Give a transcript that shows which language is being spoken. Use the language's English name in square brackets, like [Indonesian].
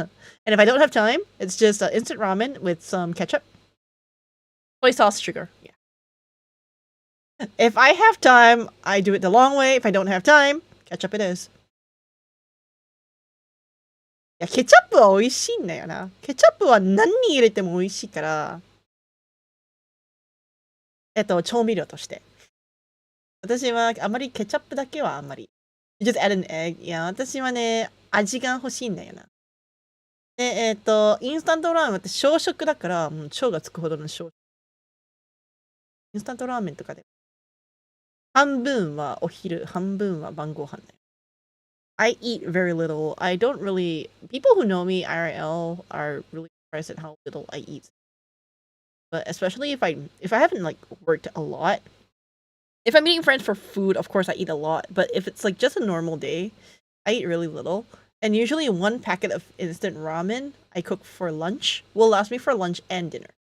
[English] And if I don't have time, it's just instant ramen with some ketchup, soy sauce, sugar. Yeah. If I have time, I do it the long way. If I don't have time, ketchup it is. [Japanese] いや、ケチャップは美味しいんだよな。ケチャップは何に入れても美味しいから、調味料として。私はあまりケチャップだけはあんまり。 [English] You just add an egg. [Japanese] いや、私はね、味が欲しいんだよな。で、インスタントラーメンって小食だから、もう腸がつくほどの小食。インスタントラーメンとかで。半分はお昼、半分は晩ご飯だよ。 [English] I eat very little. I don't really. People who know me IRL are really surprised at how little I eat. But especially if I haven't like worked a lot. If I'm meeting friends for food, of course I eat a lot. But if it's like just a normal day, I eat really little. And usually one packet of instant ramen I cook for lunch will last me for lunch and dinner.